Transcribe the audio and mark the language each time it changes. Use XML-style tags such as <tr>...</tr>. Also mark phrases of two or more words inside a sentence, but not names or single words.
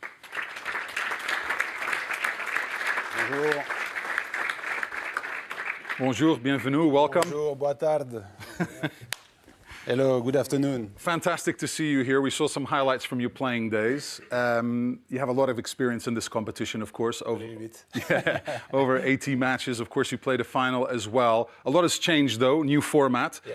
<fr>Bonjour. Bonjour, bienvenue, welcome. Bonjour,</fr> <pt>boa tarde.</pt> <en>Hello, good afternoon. Fantastic to see you here. We saw some highlights from your playing days. You have a lot of experience in this competition, of course. Over 80 matches. Of course, you played a final as well. A lot has changed, though. New format. Yeah.</en>